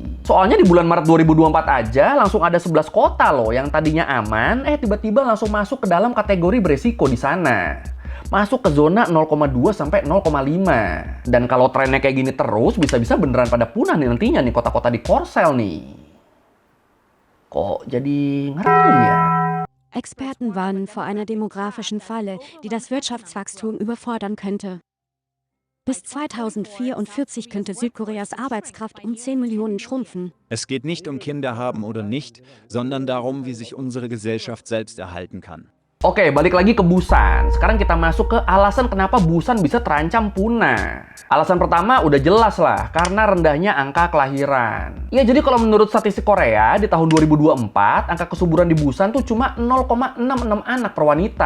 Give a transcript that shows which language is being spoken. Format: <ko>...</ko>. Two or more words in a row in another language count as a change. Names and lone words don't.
<id>Soalnya di bulan Maret 2024 aja langsung ada 11 kota loh yang tadinya aman, tiba-tiba langsung masuk ke dalam kategori beresiko di sana. masuk ke zona 0,2 sampai 0,5. Dan kalau trennya kayak gini terus, bisa-bisa beneran pada punah nih nantinya nih kota-kota di Korsel nih. Kok jadi ngeri ya?</id> <de>Experten warnen vor einer demografischen Falle, die das Wirtschaftswachstum überfordern könnte. Bis 2044 könnte Südkoreas Arbeitskraft um 10 Millionen schrumpfen. Es geht nicht um Kinder haben oder nicht, sondern darum, wie sich unsere Gesellschaft selbst erhalten kann.</de> <id>Oke, balik lagi ke Busan. Sekarang kita masuk ke alasan kenapa Busan bisa terancam punah. Alasan pertama udah jelas lah, karena rendahnya angka kelahiran. Ya, jadi kalau menurut statistik Korea, di tahun 2024, angka kesuburan di Busan tuh cuma 0,66 anak per wanita.</id>